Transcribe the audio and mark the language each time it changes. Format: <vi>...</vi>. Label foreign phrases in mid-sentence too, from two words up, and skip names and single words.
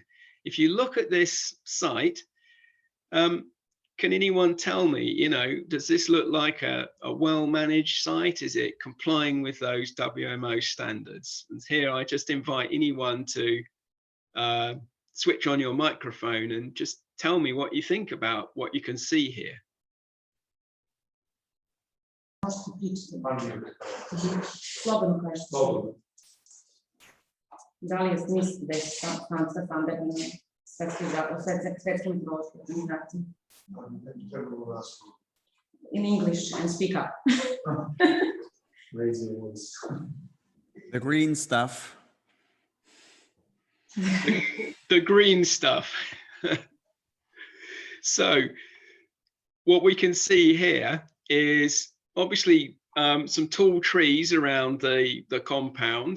<en>If you look at this site, can anyone tell me, you know, does this look like a well-managed site? Is it complying with those WMO standards? And here I just invite anyone to switch on your microphone and just tell me what you think about what you can see here.</en> <sr>Slobodno kažete. Da li mislite da je standardno svetskim organizaciji?</sr> <en>In English and speak up. Raise your voice. The green stuff. The green stuff. So what we can see here is obviously some tall trees around the compound.</en>